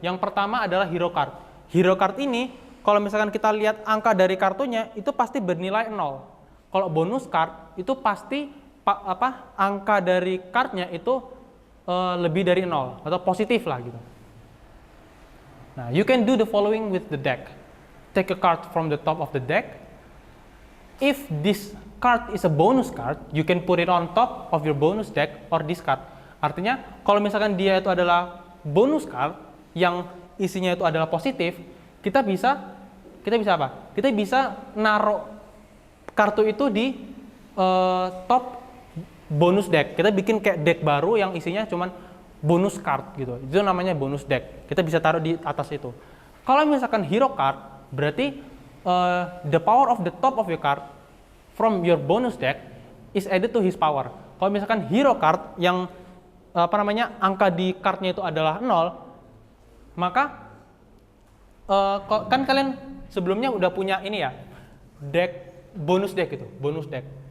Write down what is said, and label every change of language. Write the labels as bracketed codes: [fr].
[id] Yang pertama adalah hero card. Hero card ini, kalau misalkan kita lihat angka dari kartunya, itu pasti bernilai 0. Kalau bonus card itu pasti angka dari cardnya itu lebih dari 0 atau positif lah gitu. [en] Nah, you can do the following with the deck. Take a card from the top of the deck. If this card is a bonus card, you can put it on top of your bonus deck or discard. [id] Artinya, kalau misalkan dia itu adalah bonus card yang isinya itu adalah positif, kita bisa apa? Kita bisa naruh kartu itu di top bonus deck. Kita bikin kayak deck baru yang isinya cuman bonus card gitu. Itu namanya bonus deck. Kita bisa taruh di atas itu. Kalau misalkan hero card, berarti [en] the power of the top of your card from your bonus deck is added to his power. [id] Kalau misalkan hero card yang angka di cardnya itu adalah 0, maka kan kalian sebelumnya udah punya ini ya, deck bonus deck itu, bonus deck.